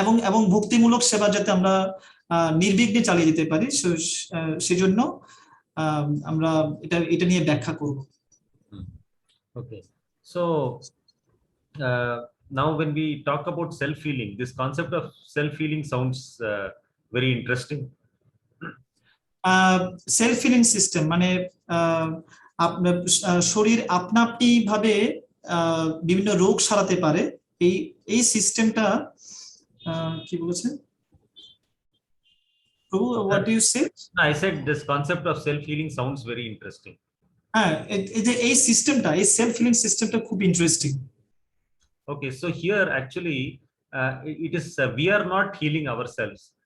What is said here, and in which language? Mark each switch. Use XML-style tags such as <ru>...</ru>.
<bn>এবং ভক্তিমূলক সেবা যাতে আমরা নির্বিঘ্নে চালিয়ে যেতে পারি, সেজন্য আমরা এটা নিয়ে ব্যাখ্যা করব।</bn> <en>Okay, so now when we talk about self-healing, this concept of self-healing sounds very interesting.</en> <bn>Self healing system মানে আপনার শরীর আপনা আপনি ভাবে বিভিন্ন রোগ সারাতে পারে, এই সিস্টেমটা কি বলেছেন?</bn> <en>What do you say? I said this concept of self-healing sounds very interesting.</en> <bn>হ্যাঁ, এই সিস্টেমটা, এই সেলফ হিলিং সিস্টেমটা খুব interesting.</bn> <en>Okay, so here actually it is we are not healing ourselves.</en>